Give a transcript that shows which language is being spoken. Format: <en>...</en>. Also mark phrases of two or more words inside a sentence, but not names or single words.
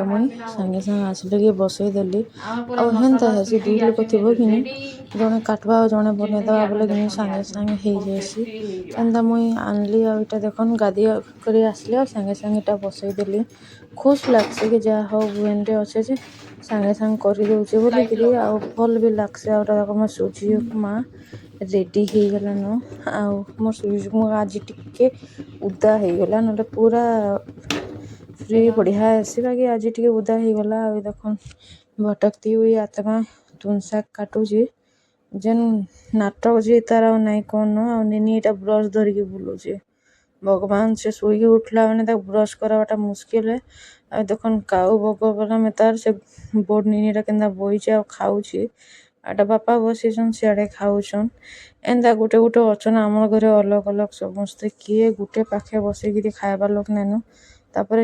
<spv>ମୁଇଁ ସାଙ୍ଗେ ସାଙ୍ଗେ ଆସିଲେ କି ବସେଇ ଦେଲି ଆଉ ହେନ୍ତା ହେସି ଦୁଇ ଲୋକ ଥିବ କି ନି ଜଣେ କାଟବା ଆଉ ଜଣେ ବନେଇଦବା ବୋଲେ କି ନି ସାଙ୍ଗେ ସାଙ୍ଗେ ହେଇଯାଏସି ଏନ୍ତା ମୁଇଁ ଆନଲି ଆଉ ଏଇଟା ଦେଖୁନ୍ ଗାଧି କରି ଆସିଲି ଆଉ ସାଙ୍ଗେ ସାଙ୍ଗେ ଏଇଟା ବସେଇ ଦେଲି ଖୁସ୍ ଲାଗ୍ସି କି ଯାହା ହଉ ବୁହେନଟେ ଅଛେ ଯେ ସାଙ୍ଗେ ସାଙ୍ଗେ କରିଦଉଛେ ବୋଲିକିରି ଆଉ ଭଲ୍ ବି ଲାଗ୍ସି ଆଉ ଏଟା ଦେଖ ମୋ ସୁଜି ଉପମା ରେଡି ହେଇଗଲାନ ଆଉ ମୋ ସୁଜି ଉପମା ଆଜି ଟିକେ ଉଦା ହେଇଗଲା ନହେଲେ ପୁରା ଫ୍ରି ବଢ଼ିଆ ହେସି ବାକି ଆଜି ଟିକେ ଉଦା ହେଇଗଲା ଆଉ ଦେଖୁନ୍</spv> <hi>भटकती हुई आत्मा</hi> <spv>तुन शाक काटुची ଯେନ୍ ନାଟକ ଯେ ତାର ଆଉ ନାଇଁ କଣ ଆଉ ନିନି ଏଇଟା ବ୍ରସ୍ ଧରିକି ବୁଲୁଛେ ଭଗବାନ ସେ ଶୋଇକି ଉଠିଲା ମାନେ ତାକୁ ବ୍ରସ୍ କରାବାଟା ମୁସ୍କିଲ ଆଉ ଦେଖୁନ୍ କାଉ ବଗ ବଲା ତାର ସେ ବୋର୍ଡ ନିନିଟା କେନ୍ତା ବଇଛି ଆଉ ଖାଉଛି ଆଟା ବାପା ବସିଛନ୍ ସିଆଡ଼େ ଖାଉଛନ୍ ଏନ୍ତା ଗୋଟେ ଗୋଟେ ଅଛନ୍ ଆମର ଘରେ ଅଲଗ ଅଲଗ ସମସ୍ତେ କିଏ ଗୋଟେ ପାଖେ ବସିକିରି ଖାଇବା ଲୋକ ନାଇଁନ ତାପରେ</spv>